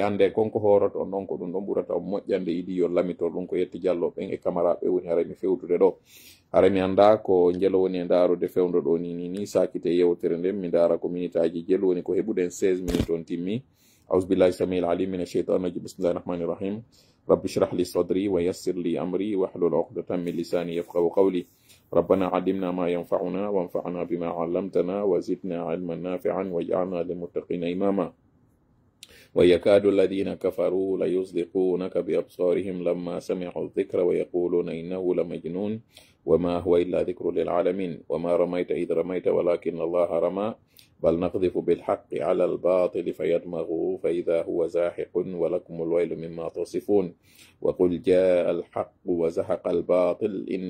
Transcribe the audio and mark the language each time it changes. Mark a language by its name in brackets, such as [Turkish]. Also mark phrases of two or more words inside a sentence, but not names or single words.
[Fula] ande konko horoto on ɗon ko ɗum ɗon ɓurata on moƴƴande idi yo lamitor ɗum ko yetti jalloɓen e camaraɓe woni haray mi fewtude ɗo haray mi anda ko jelo woni e ndarude fewdo ɗo ni sakite yewtere nden mi dara ko minute aji jelo woni ko heɓuɗen 16 minutes on timmi [Arabic] أعوذ بالله السميع العليم من الشيطان الرجيم بسم الله الرحمن الرحيم رب اشرح لي صدري ويسر لي أمري واحلل عقدة من لساني يفقهوا قولي ربنا علمنا ما ينفعنا وانفعنا بما علمتنا وزدنا علما نافعا واجعلنا للمتقين إماما ويكاد الذين كفروا ليزلقونك بأبصارهم لما سمعوا الذكر ويقولون إنه لمجنون وما هو إلا ذكر للعالمين وما رميت إذ رميت ولكن الله رمى بل نقذف بالحق على الباطل فيدمغه فإذا هو زاحق ولكم الويل مما تصفون وقل جاء الحق وزهق الباطل إن